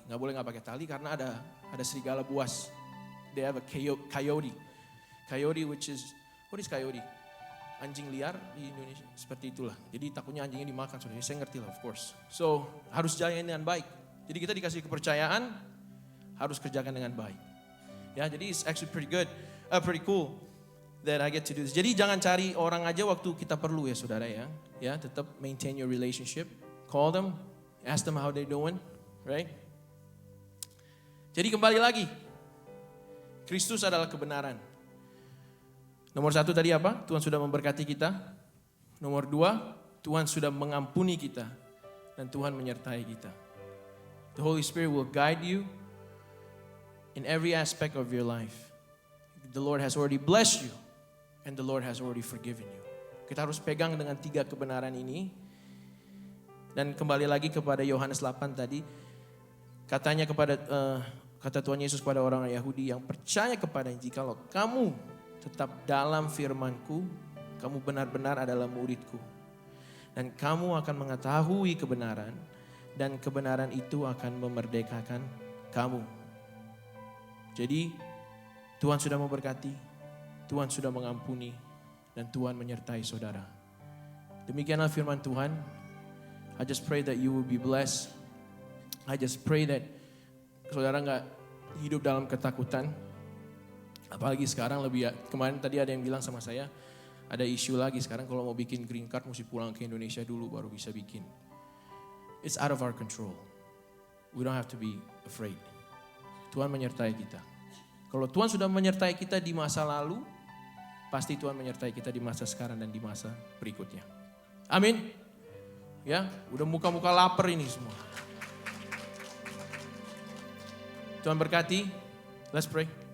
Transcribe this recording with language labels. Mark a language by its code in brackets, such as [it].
[id] Nggak boleh nggak pakai tali karena ada serigala buas. [en] They have a coyote. Coyote what is coyote? [id] Anjing liar di Indonesia, seperti itulah. Jadi takutnya anjingnya dimakan, saudara. Saya ngerti lah [en] of course. [id] So harus jalan dengan baik. Jadi kita dikasih kepercayaan, harus kerjakan dengan baik. [en] Ya, jadi it's actually pretty cool that I get to do this. [id] Jadi jangan cari orang aja waktu kita perlu ya saudara ya. Ya, tetap [en] maintain your relationship. Call them, ask them how they're doing, right? [id] Jadi kembali lagi, Kristus adalah kebenaran. Nomor 1 tadi apa? Tuhan sudah memberkati kita. Nomor 2, Tuhan sudah mengampuni kita. Dan Tuhan menyertai kita. [en] The Holy Spirit will guide you in every aspect of your life. The Lord has already blessed you. And the Lord has already forgiven you. [id] Kita harus pegang dengan 3 kebenaran ini. Dan kembali lagi kepada Yohanes 8 tadi. Katanya kata Tuhan Yesus kepada orang Yahudi yang percaya kepadanya, jikalau kamu tetap dalam firman-Ku, kamu benar-benar adalah murid-Ku. Dan kamu akan mengetahui kebenaran, dan kebenaran itu akan memerdekakan kamu. Jadi Tuhan sudah memberkati, Tuhan sudah mengampuni, dan Tuhan menyertai saudara. Demikianlah firman Tuhan. [en] I just pray that you will be blessed. I just pray that [id] saudara gak hidup dalam ketakutan. Apalagi sekarang kemarin tadi ada yang bilang sama saya, ada isu lagi sekarang kalau mau bikin green card mesti pulang ke Indonesia dulu baru bisa bikin. [en] It's out of our control. We don't have to be afraid. [id] Tuhan menyertai kita. Kalau Tuhan sudah menyertai kita di masa lalu, pasti Tuhan menyertai kita di masa sekarang dan di masa berikutnya. Amin. Ya, udah muka-muka lapar ini semua. Tuhan berkati. [en] Let's pray.